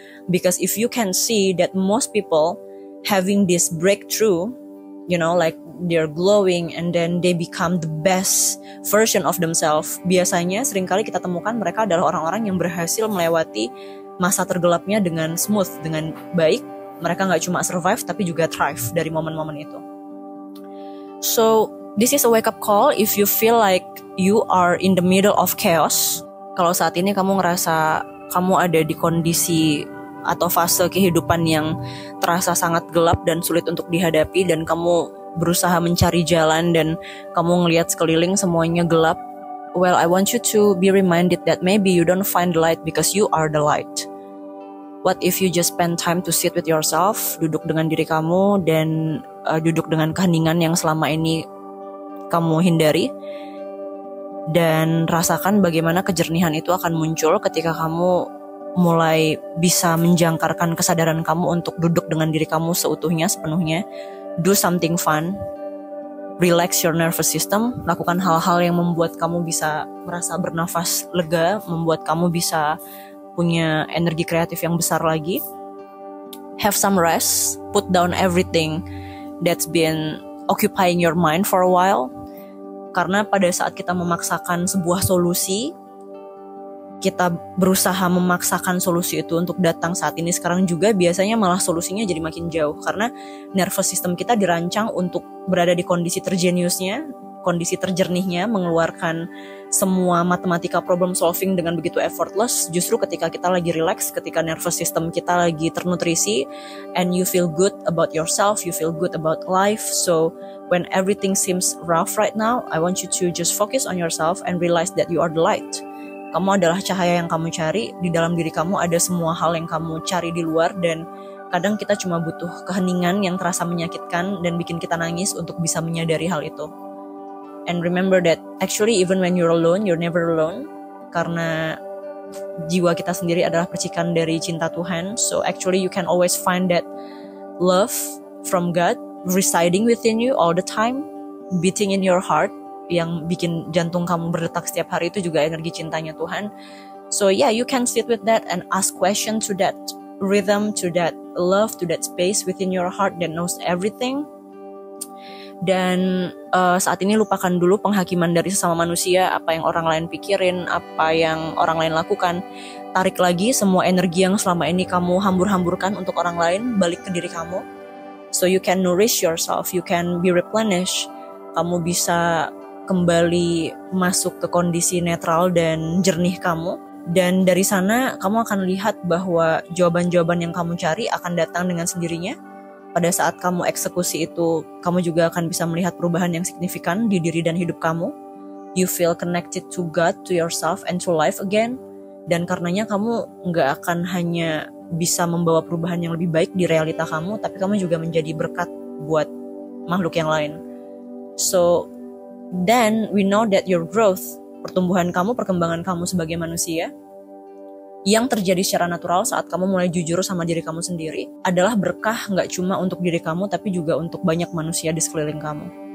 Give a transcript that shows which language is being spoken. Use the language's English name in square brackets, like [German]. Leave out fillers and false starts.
[English] Because if you can see that most people having this breakthrough, you know, like they're glowing and then they become the best version of themselves, [Indonesian] biasanya seringkali kita temukan mereka adalah orang-orang yang berhasil melewati masa tergelapnya dengan smooth, dengan baik. Mereka gak cuma survive tapi juga thrive dari momen-momen itu. [English] So this is a wake up call if you feel like you are in the middle of chaos. [Indonesian] Kalau saat ini kamu ngerasa kamu ada di kondisi atau fase kehidupan yang terasa sangat gelap dan sulit untuk dihadapi, dan kamu berusaha mencari jalan dan kamu ngelihat sekeliling semuanya gelap, [English] well, I want you to be reminded that maybe you don't find the light because you are the light. What if you just spend time to sit with yourself, [Indonesian] duduk dengan diri kamu dan duduk dengan keheningan yang selama ini kamu hindari, dan rasakan bagaimana kejernihan itu akan muncul ketika kamu mulai bisa menjangkarkan kesadaran kamu untuk duduk dengan diri kamu seutuhnya, sepenuhnya. [English] Do something fun, relax your nervous system, [Indonesian] lakukan hal-hal yang membuat kamu bisa merasa bernafas lega, membuat kamu bisa punya energi kreatif yang besar lagi. [English] Have some rest, put down everything that's been occupying your mind for a while. [Indonesian] Karena pada saat kita memaksakan sebuah solusi, kita berusaha memaksakan solusi itu untuk datang saat ini sekarang juga, biasanya malah solusinya jadi makin jauh. Karena nervous system kita dirancang untuk berada di kondisi terjeniusnya, kondisi terjernihnya, mengeluarkan semua matematika problem solving dengan begitu effortless. Justru ketika kita lagi relax, ketika nervous system kita lagi ternutrisi, [English] and you feel good about yourself, you feel good about life. So when everything seems rough right now, I want you to just focus on yourself and realize that you are the light. [Indonesian] Kamu adalah cahaya yang kamu cari. Di dalam diri kamu ada semua hal yang kamu cari di luar, dan kadang kita cuma butuh keheningan yang terasa menyakitkan dan bikin kita nangis untuk bisa menyadari hal itu. [English] And remember that actually even when you're alone, you're never alone. [Indonesian] Karena jiwa kita sendiri adalah percikan dari cinta Tuhan. [English] So actually you can always find that love from God residing within you all the time, beating in your heart. [Indonesian] yang bikin jantung kamu berdetak setiap hari itu juga energi cintanya Tuhan. [English] So yeah, you can sit with that and ask question to that rhythm, to that love, to that space within your heart that knows everything. [Indonesian] Dan saat ini lupakan dulu penghakiman dari sesama manusia, apa yang orang lain pikirin, apa yang orang lain lakukan. Tarik lagi semua energi yang selama ini kamu hambur-hamburkan untuk orang lain, balik ke diri kamu. [English] So you can nourish yourself, you can be replenished. [Indonesian] Kamu bisa kembali masuk ke kondisi netral dan jernih kamu. Dan dari sana kamu akan lihat bahwa jawaban-jawaban yang kamu cari akan datang dengan sendirinya. Pada saat kamu eksekusi itu, kamu juga akan bisa melihat perubahan yang signifikan di diri dan hidup kamu. [English] You feel connected to God, to yourself, and to life again. [Indonesian] Dan karenanya kamu nggak akan hanya bisa membawa perubahan yang lebih baik di realita kamu, tapi kamu juga menjadi berkat buat makhluk yang lain. [English] So, then we know that your growth, [Indonesian] pertumbuhan kamu, perkembangan kamu sebagai manusia, yang terjadi secara natural saat kamu mulai jujur sama diri kamu sendiri adalah berkah nggak cuma untuk diri kamu tapi juga untuk banyak manusia di sekeliling kamu.